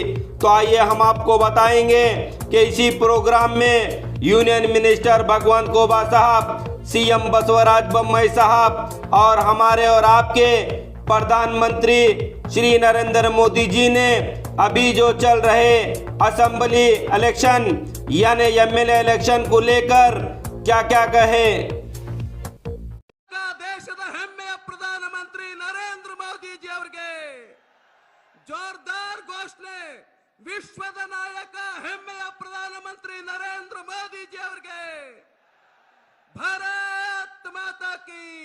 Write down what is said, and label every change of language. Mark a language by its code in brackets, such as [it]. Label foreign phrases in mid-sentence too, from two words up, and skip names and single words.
[hi] तो आइए हम आपको बताएंगे कि इसी प्रोग्राम में [en] union minister [hi] भगवंत कोबा साहब, सीएम बसवराज बोम्मई साहब और हमारे और आपके प्रधानमंत्री श्री नरेंद्र मोदी जी ने अभी जो चल रहे [en] assembly election [hi] यानी [en] MLA election [hi] को लेकर क्या क्या कहे। [kn] ದೇಶದ ಹೆಮ್ಮೆಯ ಪ್ರಧಾನಮಂತ್ರಿ ನರೇಂದ್ರ ಮೋದಿ ಜಿ ಅವರಿಗೆ ಜೋರ್ದಾರ್ ಘೋಷಣೆ। ವಿಶ್ವದ ನಾಯಕ ಹೆಮ್ಮೆಯ ಪ್ರಧಾನಮಂತ್ರಿ ನರೇಂದ್ರ ಮೋದಿ ಜಿ ಅವರಿಗೆ [hi] भारत माता की।